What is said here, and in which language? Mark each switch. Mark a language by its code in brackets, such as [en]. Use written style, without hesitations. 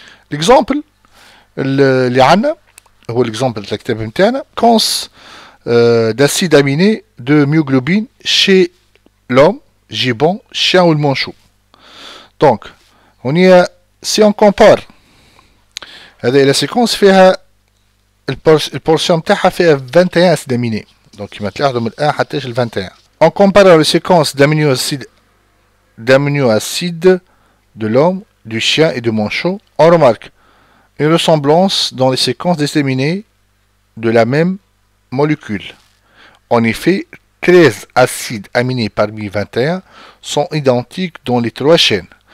[fr] L'exemple [ar] اللي عندنا هو [fr] l'exemple [ar] اللي الكتاب بتاعنا [fr] séquence d'acide aminé de myoglobine chez l'homme, gibbon, chien ou le manchot. Donc, si on compare [ar] هذه [fr] la séquence [ar] فيها البورسيون بتاعها فيها [fr] 21 acide aminé. [ar] Donc كما تلاحظوا من 1 حتى ل 21. [fr] En comparant les séquences d'aminoacides de l'homme, du chien et du manchot, on remarque une ressemblance dans les séquences déterminées de la même molécule. En effet, 13 acides aminés parmi 21 sont identiques dans les 3 chaînes.